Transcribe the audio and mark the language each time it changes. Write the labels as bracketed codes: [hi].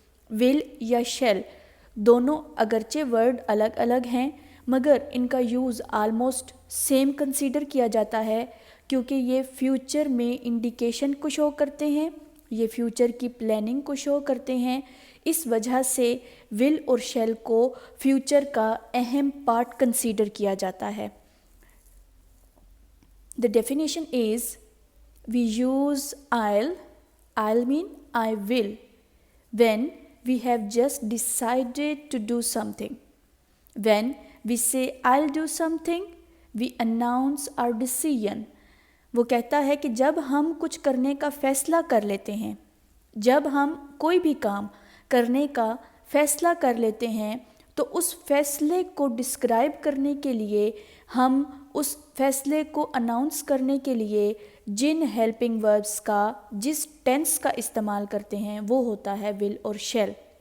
[hi] Will या shell दोनों अगरचे वर्ड अलग अलग हैं, मगर इनका यूज़ आलमोस्ट सेम कंसीडर किया जाता है, क्योंकि ये फ्यूचर में इंडिकेशन को शो करते हैं, ये फ्यूचर की प्लानिंग को शो करते हैं. इस वजह से विल और शेल को फ्यूचर का अहम पार्ट कंसीडर किया जाता है. [en] The definition is we use I'll mean I will when we have just decided to do something. When we say I'll do something, we announce our decision. [hi] वो कहता है कि जब हम कुछ करने का फ़ैसला कर लेते हैं, जब हम कोई भी काम करने का फ़ैसला कर लेते हैं, तो उस फ़ैसले को डिस्क्राइब करने के लिए, हम उस फ़ैसले को अनाउंस करने के लिए जिन हेल्पिंग वर्ब्स का, जिस टेंस का इस्तेमाल करते हैं, वो होता है विल और शेल.